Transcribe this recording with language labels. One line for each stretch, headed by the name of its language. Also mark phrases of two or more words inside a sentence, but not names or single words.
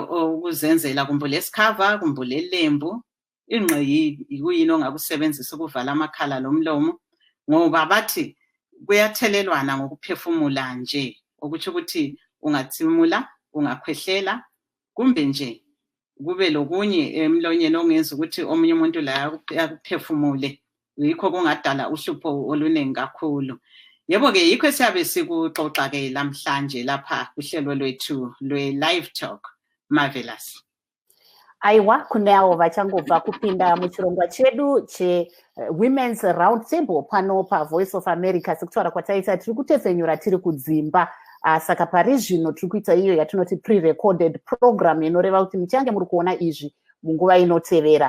North Ndebele: ukuzenzela kumbe lesikhava kumbe lelembu ingqe yikuyini ongakusebenzisa ukuvala amakhala lomlomo ngoba bathi kuyathelelwana ngokuphefumula nje, okuthi ukuthi ungathimula ungakhwehlela kumbe nje kube lokunye emlonyeni ongenza ukuthi omunye umuntu la akuphefumule, yikho kungadala uhlupho oluningi kakhulu. Yebo ke yikho siyabe sikuxoxa ke namhlanje lapha kuhlelo lwethu lwe-Livetalk. Marvelous.
Shona: Aiwa, kuneavo vachangobva kupinda muchirongwa chedu cheWomen's RoundTable pano paVoice of America. Sekutaura kwataita tiri kutefenyura tiri kudzimba. Saka pari zvino tiri kuita iyo yatinoti
English: pre-recorded program
Shona: inoreva kuti muchange muri kuona izvi munguva inotevera.